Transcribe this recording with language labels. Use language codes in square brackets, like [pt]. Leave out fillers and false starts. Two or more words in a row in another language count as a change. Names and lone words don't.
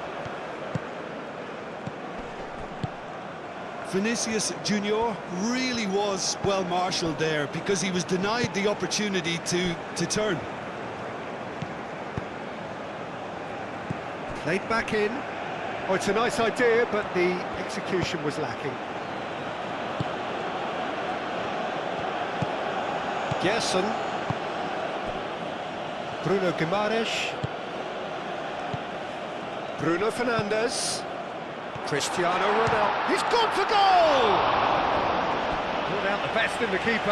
[en] Vinicius Junior really was well marshalled there because he was denied the opportunity to turn. Played back in. Oh, it's a nice idea, but the execution was lacking. Gerson. Bruno Guimaraes. Bruno Fernandes. Cristiano Ronaldo. He's gone for goal! Brought out the best in the keeper.